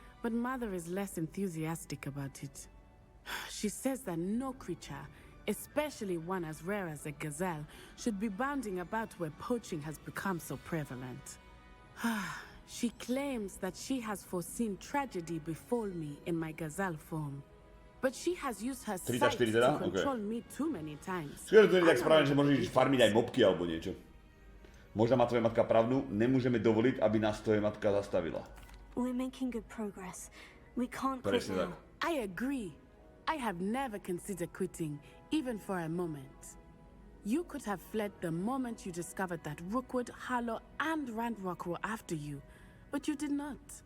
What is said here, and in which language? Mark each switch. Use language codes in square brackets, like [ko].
[en] but Mother is less enthusiastic about it. She says that no creature, especially one as rare as a gazelle, should be bounding about where poaching has become so prevalent. She claims that she has foreseen tragedy befall me in my gazelle form. But she has used her sight 34 to [sk] teda? [en] control me too many times. [sk] Skôr to nie je tak správne, že môžeš farmiť aj mobky alebo niečo. Možno má tvoja matka pravdu, nemôžeme dovoliť, aby nás tvoja matka zastavila. [en] We're making good progress. We can't quit [sk] Presne tak. [en] now. I agree. I have never considered quitting, even for a moment. You could have fled the moment you discovered that Rookwood, Harlow, and Randrock were after you, but you did not.